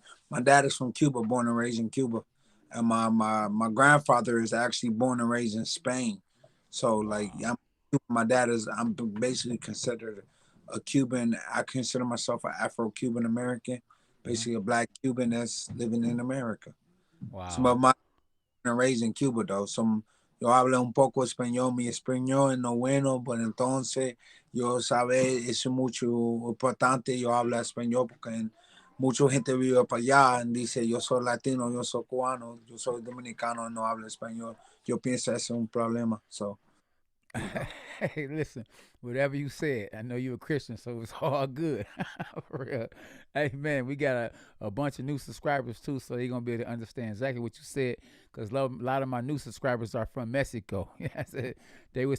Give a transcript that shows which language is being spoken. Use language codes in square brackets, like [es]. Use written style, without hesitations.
[en] My dad is from Cuba, born and raised in Cuba, and my grandfather is actually born and raised in Spain. So like, Wow. my dad is. I'm basically considered a Cuban. I consider myself an Afro-Cuban American, Hmm. basically a black Cuban that's living in America. So, but my born and raised in Cuba though. [es] So yo hablo un poco español. Mi español no bueno, pero entonces yo sabe es mucho importante. Yo hablo español porque mucha gente vive para allá y dice yo soy latino, yo soy cubano, yo soy dominicano, no hablo español. Yo pienso ese es un problema. [en] So, you know. Hey, listen, whatever you said, I know you're a Christian, so it's all good. For real. Hey, man, we got a bunch of new subscribers too, so they're going to be able to understand exactly what you said because a lot of my new subscribers are from Mexico. They was